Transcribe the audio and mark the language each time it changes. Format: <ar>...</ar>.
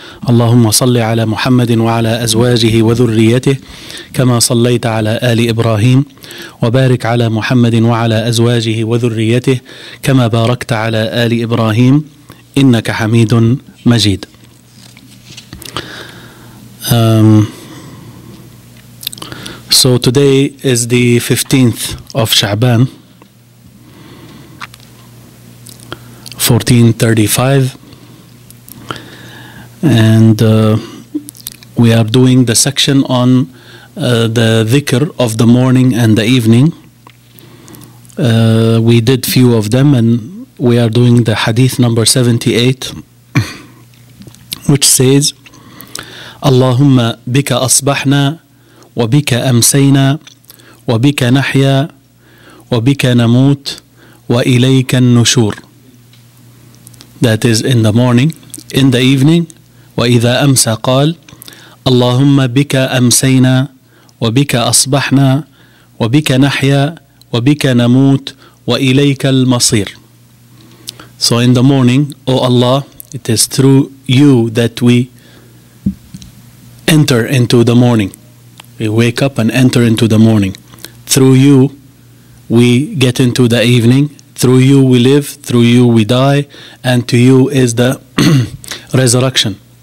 <ar>اللهم صل على محمد وعلى أزواجه وذريته كما صليت على آل إبراهيم، وبارك على محمد وعلى أزواجه وذريته كما باركت على آل إبراهيم إنك حميد مجيد.</ar> <en>So today is the 15th of Sha'ban, 1435, and we are doing the section on the dhikr of the morning and the evening. We did few of them, and we are doing the hadith number 78, which says, Allahumma bika asbahna wa bika amsayna wa bika nahya wa bika namut wa ilayka an-nushur. That is in the morning. In the evening,</en> <ar>وإذا أمسى قال اللهم بك أمسينا وبك أصبحنا وبك نحيا وبك نموت وإليك المصير.</ar> <en>So in the morning, O Allah, it is through you that we enter into the morning. We wake up and enter into the morning. Through you we get into the evening. Through you we live, through you we die, and to you is the resurrection.</en>